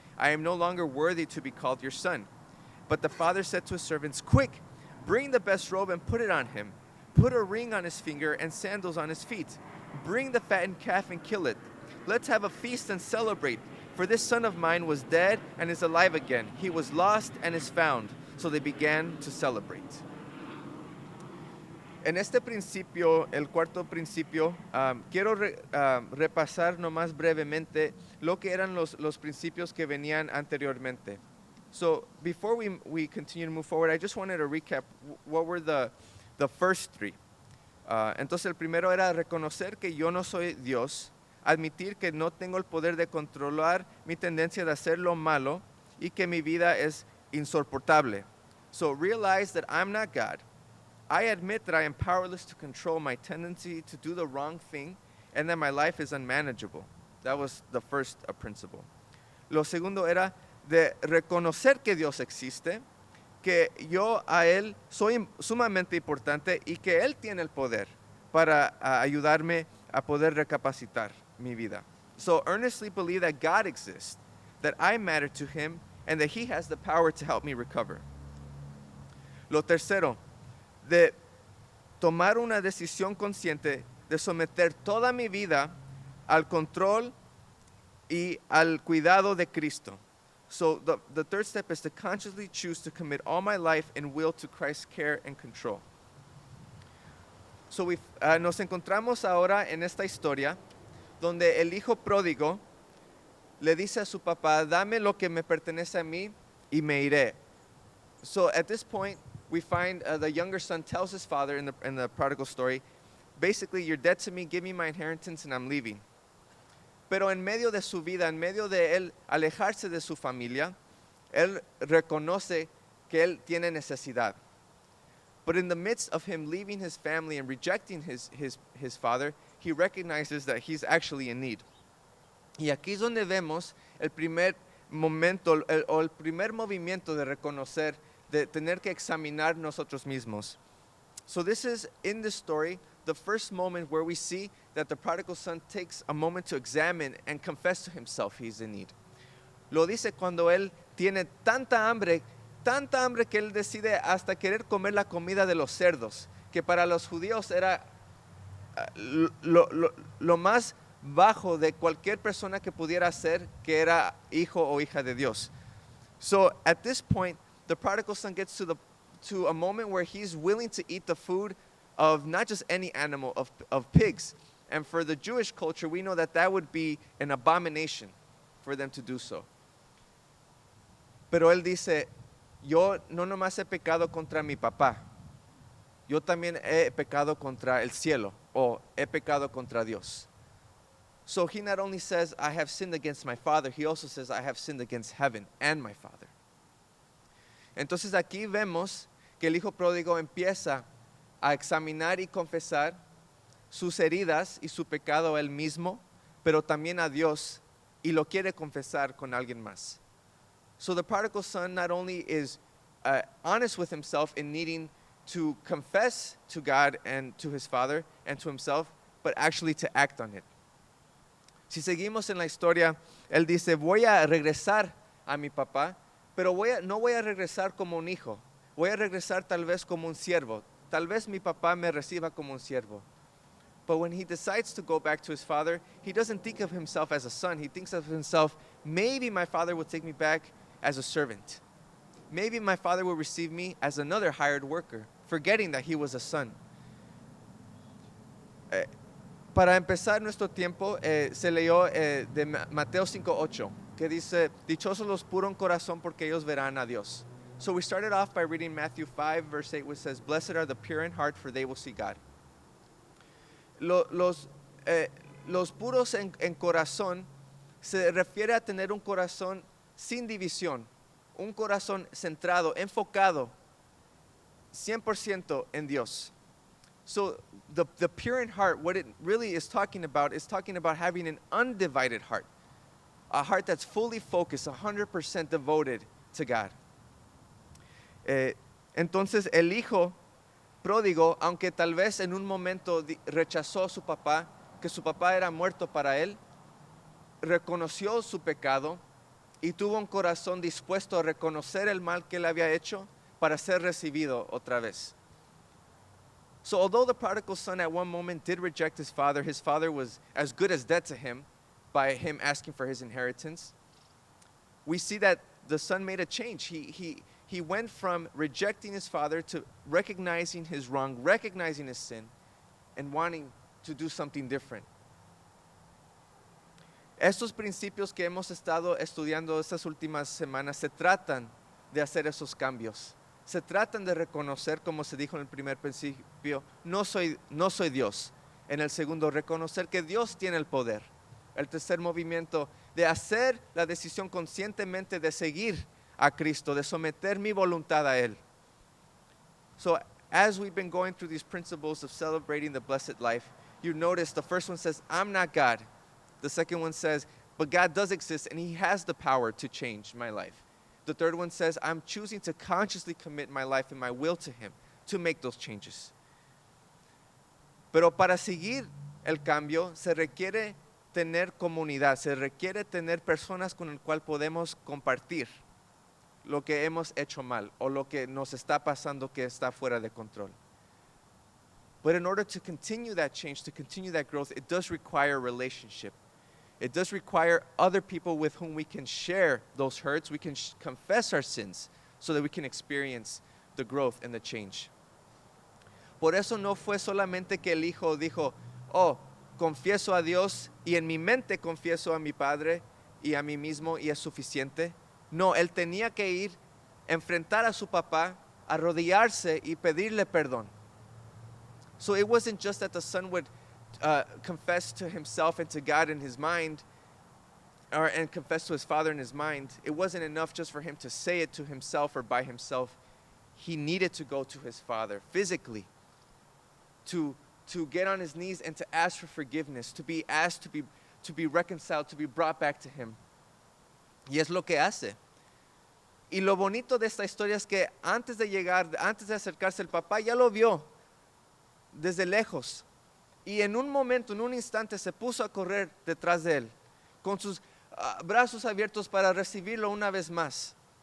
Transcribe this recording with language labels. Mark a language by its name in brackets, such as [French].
[English] I am no longer worthy to be called your son. But the father said to his servants, quick, bring the best robe and put it on him. Put a ring on his finger and sandals on his feet. Bring the fattened calf and kill it. Let's have a feast and celebrate. For this son of mine was dead and is alive again. He was lost and is found. So they began to celebrate. [Spanish] En este principio, el cuarto principio, quiero repasar nomás brevemente lo que eran los principios que venían anteriormente. [English] So before we continue to move forward, I just wanted to recap what were the first 3. [Spanish] Entonces el primero era reconocer que yo no soy Dios, admitir que no tengo el poder de controlar mi tendencia de hacer lo malo y que mi vida es insoportable. [English] So realize that I'm not God. I admit that I am powerless to control my tendency to do the wrong thing and that my life is unmanageable. That was the first principle. [Spanish] Lo segundo era de reconocer que Dios existe, que yo a Él soy sumamente importante y que Él tiene el poder para ayudarme a poder recapacitar mi vida. [English] So earnestly believe that God exists, that I matter to Him, and that He has the power to help me recover. [Spanish] Lo tercero, de tomar una decisión consciente de someter toda mi vida al control y al cuidado de Cristo. [English] So the third step is to consciously choose to commit all my life and will to Christ's care and control. [Spanish] So nos encontramos ahora en esta historia donde el hijo pródigo le dice a su papá, dame lo que me pertenece a mí y me iré. [English] So at this point, we find the younger son tells his father in the prodigal story, basically, you're dead to me, give me my inheritance and I'm leaving. [Spanish] Pero en medio de su vida, en medio de él alejarse de su familia, él reconoce que él tiene necesidad. [English] But in the midst of him leaving his family and rejecting his father, he recognizes that he's actually in need. [Spanish] Y aquí es donde vemos el primer momento o el primer movimiento de reconocer, de tener que examinar nosotros mismos. [English] So this is, in this story, the first moment where we see that the prodigal son takes a moment to examine and confess to himself he's in need. [Spanish] Lo dice cuando él tiene tanta hambre que él decide hasta querer comer la comida de los cerdos, que para los judíos era lo más bajo de cualquier persona que pudiera ser que era hijo o hija de Dios. [English] So at this point, the prodigal son gets to a moment where he's willing to eat the food of not just any animal, of pigs. And for the Jewish culture, we know that would be an abomination for them to do so. [Spanish] Pero él dice, yo no nomás he pecado contra mi papá, yo también he pecado contra el cielo, o he pecado contra Dios. [English] So he not only says, I have sinned against my father, he also says, I have sinned against heaven and my father. [Spanish] Entonces aquí vemos que el hijo pródigo empieza a examinar y confesar sus heridas y su pecado a él mismo, pero también a Dios, y lo quiere confesar con alguien más. [English] So the prodigal son not only is honest with himself in needing to confess to God and to his father and to himself, but actually to act on it. [Spanish] Si seguimos en la historia, él dice, voy a regresar a mi papá, pero no voy a regresar como un hijo, voy a regresar tal vez como un siervo. Tal vez mi papá me reciba como un siervo. [English] But when he decides to go back to his father, he doesn't think of himself as a son. He thinks of himself, maybe my father will take me back as a servant. Maybe my father will receive me as another hired worker, forgetting that he was a son. [Spanish] Para empezar nuestro tiempo, se leyó de Mateo 5:8, que dice, dichosos los puros en corazón porque ellos verán a Dios. [English] So we started off by reading Matthew 5, verse 8, which says, blessed are the pure in heart, for they will see God. [Spanish] Los puros en corazón se refiere a tener un corazón sin división, un corazón centrado, enfocado 100% en Dios. [English] So the pure in heart, what it really is talking about having an undivided heart, a heart that's fully focused, 100% devoted to God. [Spanish] Entonces el hijo pródigo, aunque tal vez en un momento rechazó a su papá, que su papá era muerto para él, reconoció su pecado y tuvo un corazón dispuesto a reconocer el mal que él había hecho para ser recibido otra vez. [English] So although the prodigal son at one moment did reject his father was as good as dead to him by him asking for his inheritance. We see that the son made a change. He went from rejecting his father to recognizing his wrong, recognizing his sin, and wanting to do something different. [Spanish] Estos principios que hemos estado estudiando estas últimas semanas se tratan de hacer esos cambios. Se tratan de reconocer, como se dijo en el primer principio, no soy Dios. En el segundo, reconocer que Dios tiene el poder. El tercer movimiento, de hacer la decisión conscientemente de seguir a Cristo, de someter mi voluntad a Él. [English] So, as we've been going through these principles of celebrating the blessed life, you notice the first one says, I'm not God. The second one says, but God does exist and he has the power to change my life. The third one says, I'm choosing to consciously commit my life and my will to him to make those changes. [Spanish] Pero para seguir el cambio se requiere tener comunidad, se requiere tener personas con el cual podemos compartir lo que hemos hecho mal o lo que nos está pasando que está fuera de control. [English] But in order to continue that change, to continue that growth, it does require relationship. It does require other people with whom we can share those hurts, we can confess our sins so that we can experience the growth and the change. [Spanish] Por eso no fue solamente que el hijo dijo, oh, confieso a Dios y en mi mente confieso a mi padre y a mí mismo y es suficiente. No, él tenía que ir, enfrentar a su papá, arrodillarse y pedirle perdón. [English] So it wasn't just that the son would confess to himself and to God in his mind, and confess to his father in his mind. It wasn't enough just for him to say it to himself or by himself. He needed to go to his father physically to get on his knees and to ask for forgiveness, to be asked to be reconciled, to be brought back to him. [Spanish] Y es lo que hace. Y lo bonito de esta historia es que antes de acercarse el papá, ya lo vio desde lejos. Y en un momento, en un instante, se puso a correr detrás de él, con sus brazos abiertos para recibirlo una vez más.